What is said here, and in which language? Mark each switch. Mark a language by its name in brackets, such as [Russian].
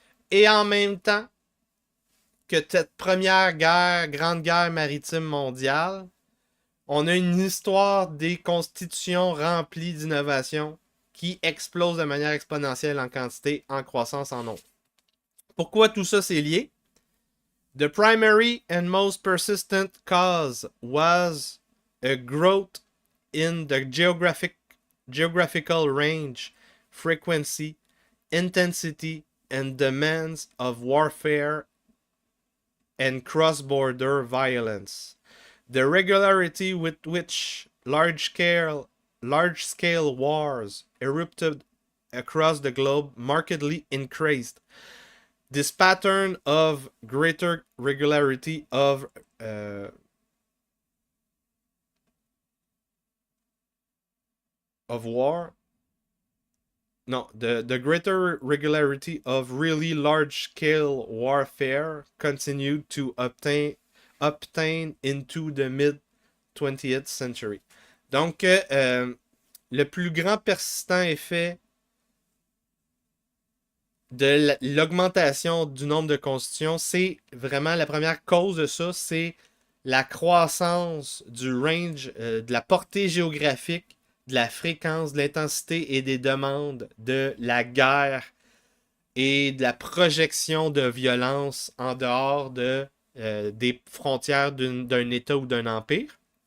[French] Et en même temps que cette première guerre, grande guerre maritime mondiale, on a une histoire des constitutions remplies d'innovations qui explosent de manière exponentielle en quantité, en croissance, en nombre. Pourquoi tout ça c'est lié? [English] The primary and most persistent cause was a growth in the geographical range, frequency, intensity, and demands of warfare and cross-border violence. The regularity with which large-scale wars erupted across the globe markedly increased. This pattern of greater regularity of war, no, the greater regularity of really large-scale warfare continued to obtain into the mid 20th century. [French] Donc, le plus grand persistant effet de l'augmentation du nombre de constitutions, c'est vraiment la première cause de ça, c'est la croissance du range, de la portée géographique, de la fréquence, de l'intensité et des demandes de la guerre et de la projection de violence en dehors des frontières d'un État ou d'un empire.